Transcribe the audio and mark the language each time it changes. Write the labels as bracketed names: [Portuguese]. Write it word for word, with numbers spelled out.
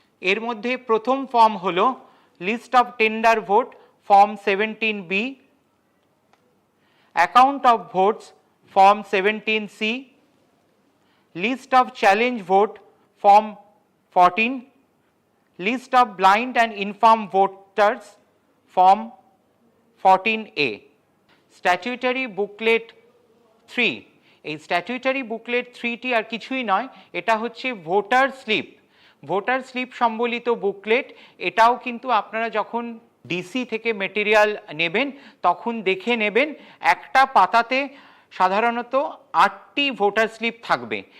[Bangla] এর মধ্যে প্রথম ফর্ম হলো [English] List of tender vote form seventeen B, account of votes form seventeen C, list of challenge vote Form fourteen, List of Blind and Infirm Voters, Form fourteen A. Statutory Booklet three. [Bangla] এই Statutory Booklet three টি আর কিছুই নয়, এটা হচ্ছে voter slip. Voter slip সম্বলিত booklet. এটাও কিন্তু আপনারা যখন ডিসি থেকে মেটেরিয়াল নেবেন তখন দেখে নেবেন। একটা পাতাতে সাধারণত আটটি ভোটার স্লিপ থাকবে।